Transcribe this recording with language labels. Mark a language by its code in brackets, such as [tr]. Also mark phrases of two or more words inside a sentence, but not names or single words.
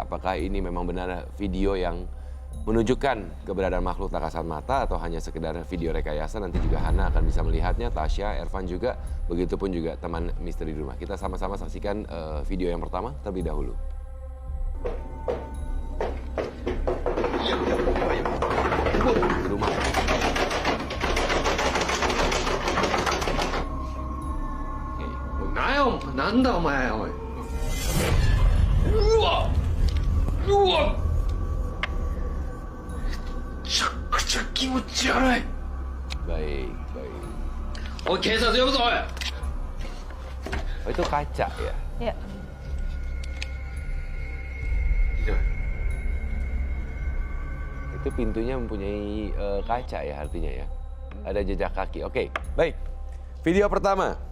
[id] Apakah ini memang benar video yang menunjukkan keberadaan makhluk tak kasat mata atau hanya sekedar video rekayasa? Nanti juga Hana akan bisa melihatnya, Tasya, Ervan juga, begitupun juga teman misteri di rumah. Kita sama-sama saksikan video yang pertama terlebih dahulu. Di rumah. [ja] なんだお前おい。うわうわ。めちゃくちゃ気持ち悪い。 [id] Baik. [ja] おい警察呼ぶぞおい。 [id] Oh, itu kaca ya? Ya. Itu pintunya mempunyai kaca ya artinya ya? Ada jejak kaki. Oke, baik. Video pertama.